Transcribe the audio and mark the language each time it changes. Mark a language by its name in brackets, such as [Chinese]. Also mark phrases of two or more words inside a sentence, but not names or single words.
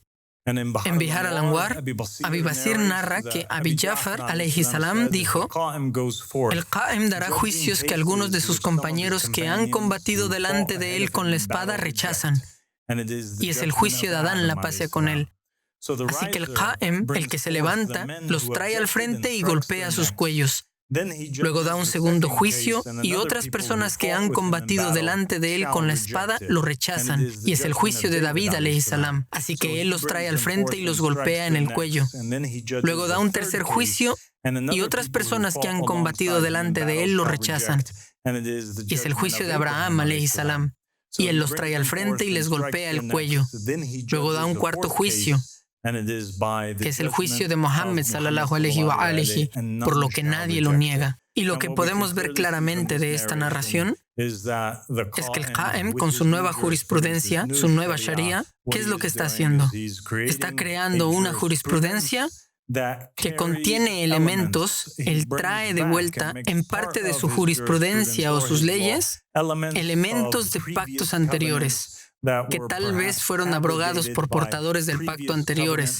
[Spanish] En Bihar al-Anwar, Abi Basir narra que Abi Jafar [Arabic] عليه السلام [Spanish] dijo, el Qa'im dará juicios que algunos de sus compañeros que han combatido delante de él con la espada rechazan, y es el juicio de Adán, la paz sea con él. Así que el Qa'im, el que se levanta, los trae al frente y golpea sus cuellos. Luego da un segundo juicio y otras personas que han combatido delante de él con la espada lo rechazan. Y es el juicio de David [Arabic] عليه السلام. [Spanish] Así que él los trae al frente y los golpea en el cuello. Luego da un tercer juicio y otras personas que han combatido delante de él lo rechazan. Y es el juicio de Abraham [Arabic] عليه السلام. [Spanish] Y él los trae al frente y les golpea el cuello. Luego da un cuarto juicio, que es el juicio de Mohammed [Arabic] صلى الله عليه وآله, [Spanish] por lo que nadie lo niega. Y lo que podemos ver claramente de esta narración es que el Qa'im, con su nueva jurisprudencia, su nueva Sharia, ¿qué es lo que está haciendo? Está creando una jurisprudencia que contiene elementos, él trae de vuelta en parte de su jurisprudencia o sus leyes, elementos de pactos anteriores, que tal vez fueron abrogados por portadores del pacto anteriores.